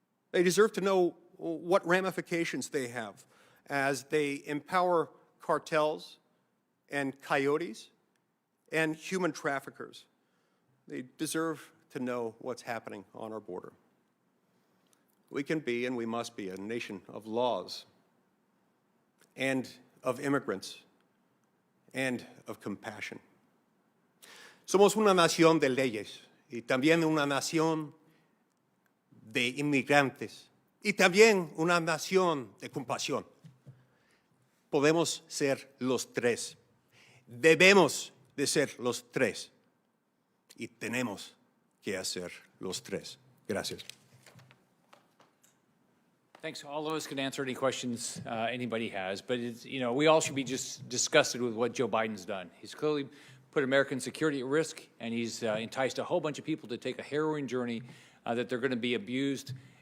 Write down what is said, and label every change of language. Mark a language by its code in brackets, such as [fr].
[en] They deserve to know what ramifications they have as they empower cartels and coyotes and human traffickers. They deserve to know what's happening on our border. We can be and we must be a nation of laws and of immigrants and of compassion. [es] Somos una nación de leyes y también una nación de inmigrantes y también una nación de compasión. Podemos ser los tres. Debemos de ser los tres. Y tenemos que hacer los tres. Gracias. [en] Thanks. All of us can answer any questions anybody has, but it's, you know, we all should be just disgusted with what Joe Biden's done. He's clearly put American security at risk, and he's enticed a whole bunch of people to take a harrowing journey that they're going to be abused